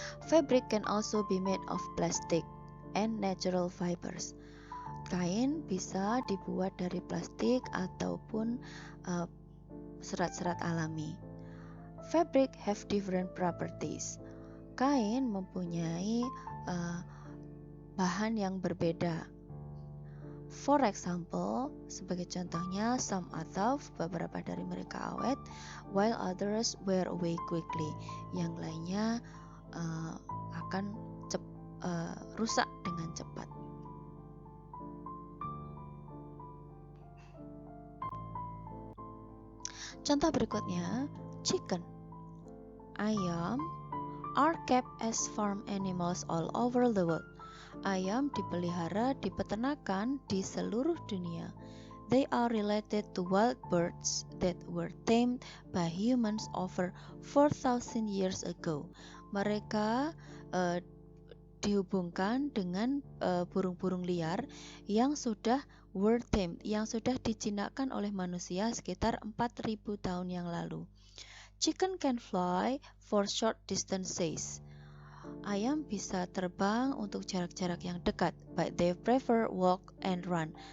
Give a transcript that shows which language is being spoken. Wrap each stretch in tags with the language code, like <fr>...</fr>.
<en>Fabric can also be made of plastic and natural fibers.</en> <id>Kain bisa dibuat dari plastik ataupun serat-serat alami.</id> <en>Fabric have different properties.</en> <id>Kain mempunyai bahan yang berbeda.</id> <en>For example,</en> <id>sebagai contohnya,</id> <en>some are tough,</en> <id>beberapa dari mereka awet,</id> <en>while others wear away quickly.</en> <id>Yang lainnya akan rusak dengan cepat. Contoh berikutnya,</id> <en>chicken, ayam are kept as farm animals all over the world.</en> <id>Ayam dipelihara di peternakan di seluruh dunia.</id> <en>They are related to wild birds that were tamed by humans over 4,000 years ago.</en> <id>Mereka dihubungkan dengan burung-burung liar yang sudah</id> <en>were tamed,</en> <id>yang sudah dijinakkan oleh manusia sekitar 4.000 tahun yang lalu.</id> <en>Chicken can fly for short distances.</en> <id>Ayam bisa terbang untuk jarak-jarak yang dekat,</id> <en>but they prefer walk and run.</en>